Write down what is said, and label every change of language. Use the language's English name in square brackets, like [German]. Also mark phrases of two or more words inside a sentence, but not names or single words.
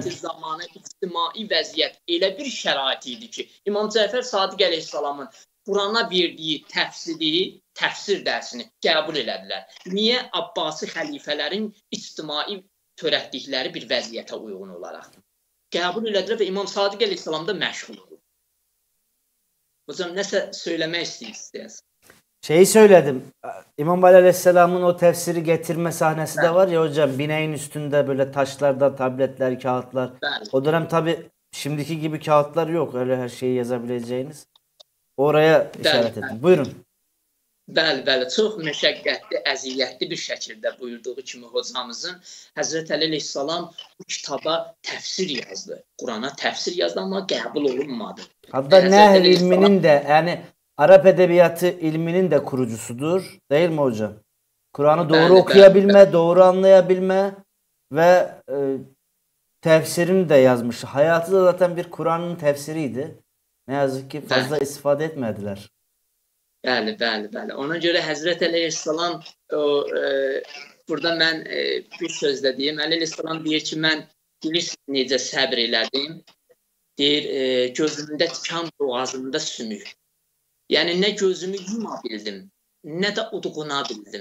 [Azerbaijani] şəraiti zamanı ictimai vəziyyət elə bir şərait idi ki, İmam Cəfər Sadiq əleyhissalamın Qurana verdiyi təfsir dərsini qəbul elədilər. Niyə? Abbasi xəlifələrin ictimai törətdikləri bir vəziyyətə uyğun olaraq. Qəbul elədilər və İmam Sadiq əleyhissalam da məşğul oldu. Hocam, nəsə söyləmək istəyirsiniz? [Turkish] Şeyi söyledim. İmam Ali Aleyhisselam'ın o tefsiri getirme sahnesi de var ya hocam. Bineğin üstünde böyle taşlardan tabletler, kağıtlar. [Azerbaijani] Bəli. [Turkish] O dönem tabi şimdiki gibi kağıtlar yok. Öyle her şeyi yazabileceğiniz. Oraya işaret edin. Buyurun. [Azerbaijani] Bəli, çox məşəqqətli, əziyyətli bir şəkildə buyurduğu kimi hocamızın Həzrət Əli əleyhissalam bu kitaba təfsir yazdı. Qurana təfsir yazdı, amma qəbul olunmadı. [Turkish] Hatta Həzrət Nehl Əli ilminin de yani Arap edebiyatı ilminin de kurucusudur. Değil mi hocam? Kur'an'ı doğru [Azerbaijani] Bəli, [Turkish] okuyabilme, doğru anlayabilme ve tefsirini de yazmış. Hayatı da zaten bir Kur'an'ın tefsiriydi. Ne yazık ki fazla istifade etmediler. [Azerbaijani] Bəli. Ona görə Həzrət Əli əleyhissalam burada mən bir sözlə deyim. Əli əleyhissalam deyir ki, mən bilirsiniz necə səbr elədim. Deyir, gözümdə tikan, boğazımda sümük. Yəni nə gözümü yuma bildim, nə də udğuna bildim.